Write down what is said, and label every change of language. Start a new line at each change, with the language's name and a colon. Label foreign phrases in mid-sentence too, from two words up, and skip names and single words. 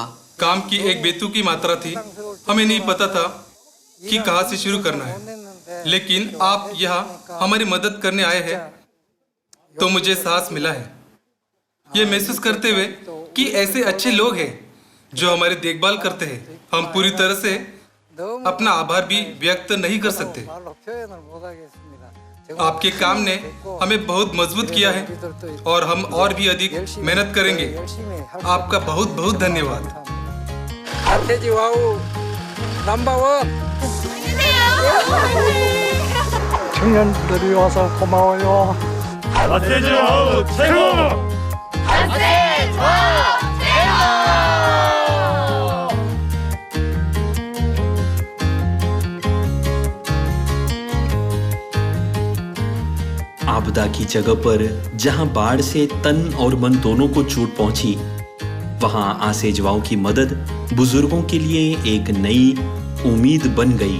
Hindi: काम की एक बेतुकी मात्रा थी। हमें नहीं पता था कि कहाँ से शुरू करना है, लेकिन आप यहाँ हमारी मदद करने आए हैं तो मुझे साहस मिला है, ये महसूस करते हुए कि ऐसे अच्छे लोग हैं जो हमारी देखभाल करते हैं। हम पूरी तरह से अपना आभार भी व्यक्त नहीं कर सकते। आपके काम ने हमें बहुत मजबूत किया है और हम और भी अधिक मेहनत करेंगे। आपका बहुत बहुत धन्यवाद।
Korean: 청년들이 와서 고마워요. 갓세즈 와우 최고! 갓세즈 와우 최고!
Hindi: आपदा की जगह पर जहां बाढ़ से तन और मन दोनों को चोट पहुंची, वहां आसेजवाओं की मदद बुजुर्गों के लिए एक नई उम्मीद बन गई।